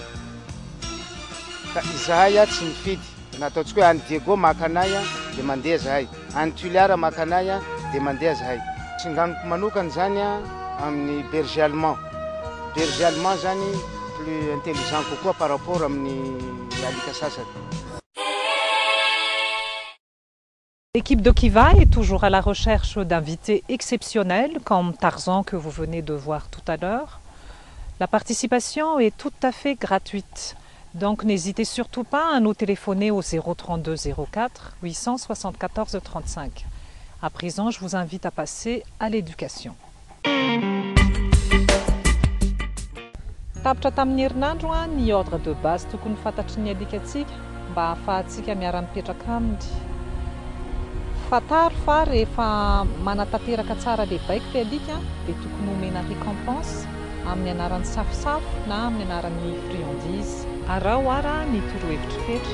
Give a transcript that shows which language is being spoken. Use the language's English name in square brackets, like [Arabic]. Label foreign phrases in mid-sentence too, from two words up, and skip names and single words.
[Malagasy] Ka izahay tsy mifidy nataontsika hoe any Diego makanay dia mandeha zahay, any Tuliara makanay dia mandeha zahay. Tsinganiko manokana zany amin'ny [French] berger allemand. Berger allemand [Malagasy] zany [French] plus intelligent [Malagasy] kokoa [French] par rapport [Malagasy] amin'ny alika sasany. [French] L'équipe de Kiva est toujours à la recherche d'invités exceptionnels comme Tarzan que vous venez de voir tout à l'heure. La participation est tout à fait gratuite. Donc n'hésitez surtout pas à nous téléphoner au 032 04 874 35. À présent, je vous invite à passer à l'éducation. [Malagasy] Tapitra tamin'ny herinandro ny [French] ordre de base [Malagasy] tokony fantatry ny alikatsika mba ahafahantsika miara-mipetraka aminy. Fataro fa rehefa manatanteraka tsara le baiko le alika dia tokony omena récompense amin'ny anaran'ny safosafo na amin'ny anaran'ny friandise Arao ara ny torohevitra rehetra.